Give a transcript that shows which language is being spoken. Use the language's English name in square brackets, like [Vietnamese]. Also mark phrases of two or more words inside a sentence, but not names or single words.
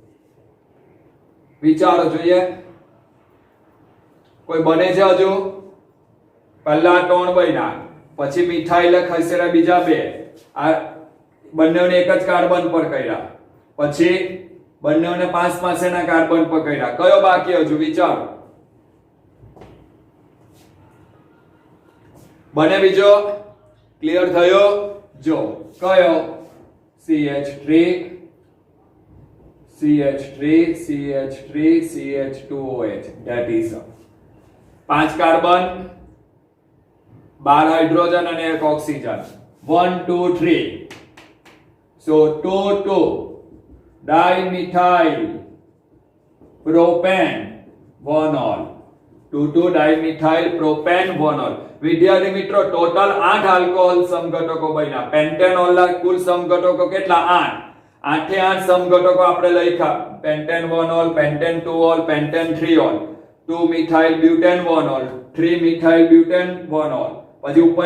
[Gujarati] વિચારો જોઈએ કોઈ બને છે હજુ પહેલા 3 બન્યા પછી મિથાઇલ ખસેડ્યા બીજા 2 આ બંનેને એક જ કાર્બન પર કર્યા પછી બંનેને 5 ના કાર્બન પર કર્યા કયો બાકી હજુ વિચારો બને બીજો ક્લિયર થયો જો કયો CH3 [English] CH2OH that is 5 carbon 12 hydrogen અને 1 ઓક્સિજન 1 2 3 so 2 dimethyl propane 1 ol 2 dimethyl propane 1 ol [Gujarati] વિદ્યાર્થી મિત્રો ટોટલ 8 આલ્કોહોલ સમઘટકો બન્યા પેન્ટેનોલ ના કુલ સમઘટકો કેટલા 8 8 સમઘટકો આપણે લખ્યા [English] pentane 1 ol pentane 2 ol pentane 3 ol 2 methyl butane 1 ol 3 methyl butane 1 ol [Gujarati] પછી ઉપર